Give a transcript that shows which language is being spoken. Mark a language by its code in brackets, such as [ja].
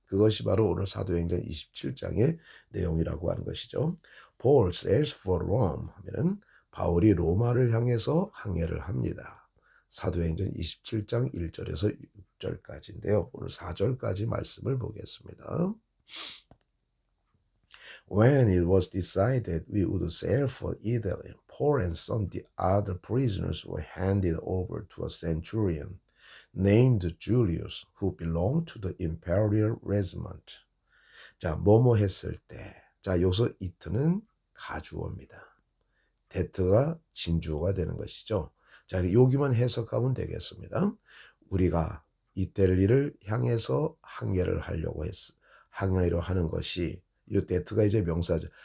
[ko] 그것이 바로 오늘 사도행전 27장의 내용이라고 하는 것이죠. Paul sails for Rome 하면은 바울이 로마를 향해서 항해를 합니다. 사도행전 27장 1절에서 6절까지인데요. 오늘 4절까지 말씀을 보겠습니다. [en] When it was decided we would sail for Italy, Paul and some of the other prisoners were handed over to a centurion named Julius, who belonged to the imperial regiment. [ko] 자, 뭐뭐 했을 때. 자, 여기서 이트는 가주어입니다. 데트가 진주어가 되는 것이죠. 자, 여기만 해석하면 되겠습니다. 우리가 이탈리를 향해서 항해하려 하는 것이 이 데트가 이제 명사죠.